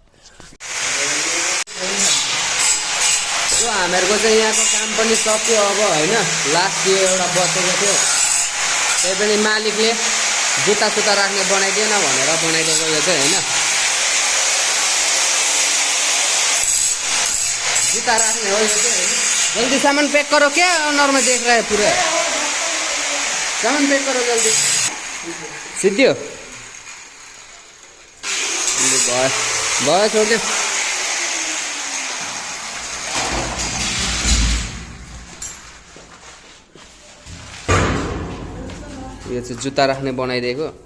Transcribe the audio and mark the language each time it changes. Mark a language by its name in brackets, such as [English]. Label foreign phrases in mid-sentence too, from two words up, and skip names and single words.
[Nepali] यो हामीहरूको चाहिँ यहाँको काम पनि सक्यो अब होइन। लास्ट यो एउटा बसेको थियो, त्यही पनि मालिकले जुत्ता सुत्ता राख्ने बनाइदिएन भनेर बनाइदिएको यो चाहिँ होइन। जुत्ता राख्ने हो यो चाहिँ होइन। [Hindi] जल्दी सामान पैक करो, क्या ऑनर में देख रहा है पूरा। सामान पैक करो जल्दी। [Nepali] सिद्धियो भयो छोड्यो। यो चाहिँ जुत्ता राख्ने बनाइदिएको।